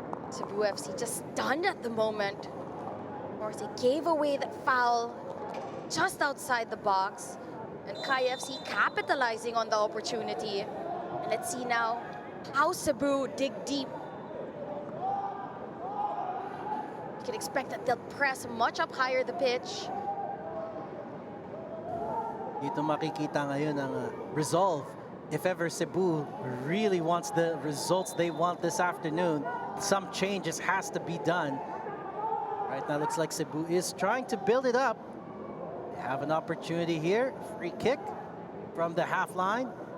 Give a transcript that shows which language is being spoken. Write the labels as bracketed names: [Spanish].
[English] Cebu FC just stunned at the moment. Of course, he gave away that foul just outside the box. And Kaya FC capitalizing on the opportunity. And let's see now how Cebu dig deep. You can expect that they'll press much up higher the pitch. [Filipino] Dito makikita ngayon ang resolve. [English] If ever Cebu really wants the results they want this afternoon, some changes has to be done. Right now looks like Cebu is trying to build it up. They have an opportunity here. Free kick from the half line.